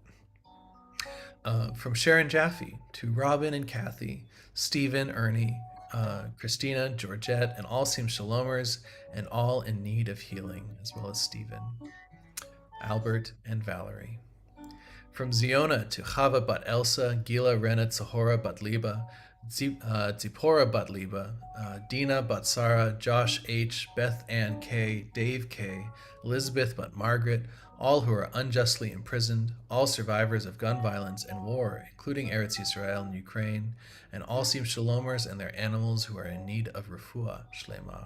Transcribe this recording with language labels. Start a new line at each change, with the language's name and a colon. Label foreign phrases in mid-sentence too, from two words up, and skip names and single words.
English: From Sharon Jaffe to Robin and Kathy, Stephen, Ernie, Christina, Georgette, and all Sim Shalomers, and all in need of healing, as well as Stephen, Albert, and Valerie. From Ziona to Chava bat Elsa, Gila, Rena, Tzahora bat Liba, Zipporah bat Liba, Dina bat Sarah, Josh H., Beth Ann K., Dave K., Elizabeth bat Margaret, all who are unjustly imprisoned, all survivors of gun violence and war, including Eretz Yisrael and Ukraine, and all Sim Shalomers and their animals who are in need of
Hebrew: refuah shlema.